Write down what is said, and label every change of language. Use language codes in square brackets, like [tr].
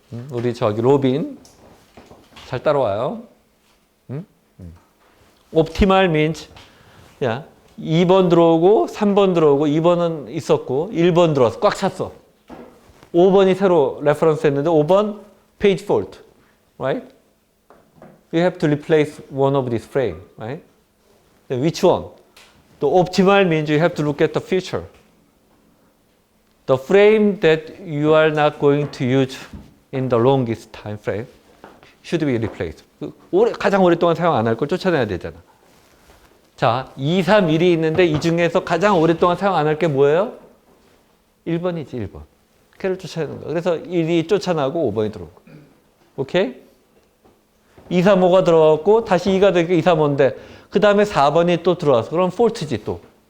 [ko] 우리 저기 로빈 잘 따라와요. 옵티말 means 야 2번 들어오고 3번 들어오고 2번은 있었고 1번 들어와서 꽉 찼어. 5번이 새로 레퍼런스 했는데 5번 page fault. [en] Right? You have to replace one of this frame. Right? Which one? The optimal means you have to look at the future. The frame that you are not going to use in the longest time frame should be replaced. [ko] 가장 오랫동안 사용 안 할 걸 쫓아내야 되잖아. 자, 2, 3, 1이 있는데 이 중에서 가장 오랫동안 사용 안 할 게 뭐예요? 1번이지, 1번. 걔를 쫓아내는 거야. 그래서 1이 쫓아나고 5번이 들어오고. 오케이? 2, 3, 5가 들어왔고 다시 2가 되니까 2, 3, 5인데 그 다음에 4번이 또 들어와서 그럼 폴트지 또.